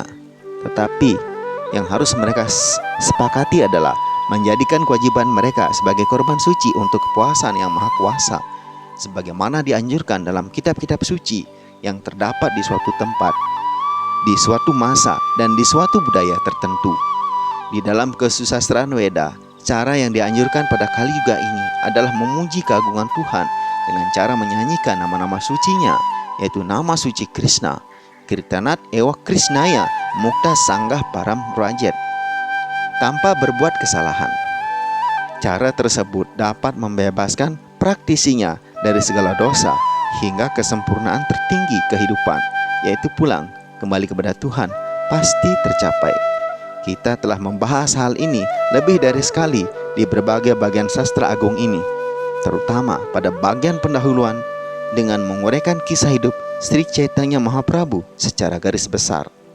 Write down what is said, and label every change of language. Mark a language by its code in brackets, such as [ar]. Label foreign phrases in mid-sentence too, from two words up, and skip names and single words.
[id] Tetapi yang harus mereka sepakati adalah menjadikan kewajiban mereka sebagai korban suci untuk kepuasan Yang Maha Kuasa, sebagaimana dianjurkan dalam kitab-kitab suci yang terdapat di suatu tempat, di suatu masa, dan di suatu budaya tertentu. Di dalam kesusastraan Weda, cara yang dianjurkan pada kali juga ini adalah memuji keagungan Tuhan dengan cara menyanyikan nama-nama sucinya, yaitu nama suci Krishna, [sa] कीर्तनात् एव कृष्णाय मुक्त सङ्गः परं व्रजेत् [id] tanpa berbuat kesalahan. Cara tersebut dapat membebaskan praktisinya dari segala dosa hingga kesempurnaan tertinggi kehidupan, yaitu pulang kembali kepada Tuhan, pasti tercapai. Kita telah membahas hal ini lebih dari sekali di berbagai bagian sastra agung ini, terutama pada bagian pendahuluan dengan menguraikan kisah hidup Sri Chaitanya Mahaprabhu secara garis besar.